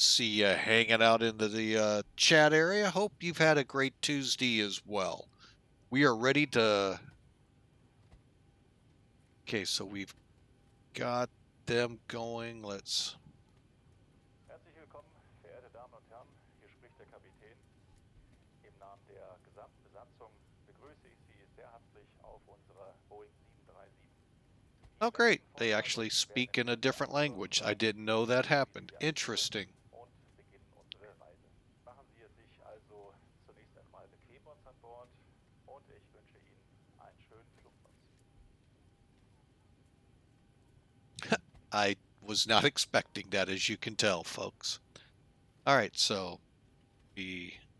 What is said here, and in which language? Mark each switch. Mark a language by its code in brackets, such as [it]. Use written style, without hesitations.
[en] See you hanging out in the chat area. Hope you've had a great Tuesday as well. We are ready to... Okay, so we've got them going. Let's... [de] Herzlich willkommen, verehrte Damen und Herren. Hier spricht der Kapitän. Im Namen der gesamten Besatzung begrüße ich Sie sehr herzlich auf unserer Boeing 737. [en] Oh, great. They actually speak in a different language. I didn't know that happened. Interesting. [de] Und beginnen unsere Reise. Machen Sie es sich also zunächst einmal bequem bei uns an Bord und ich wünsche Ihnen einen schönen Flugplatz. [en] I was not expecting that, as you can tell, folks. All right, so we...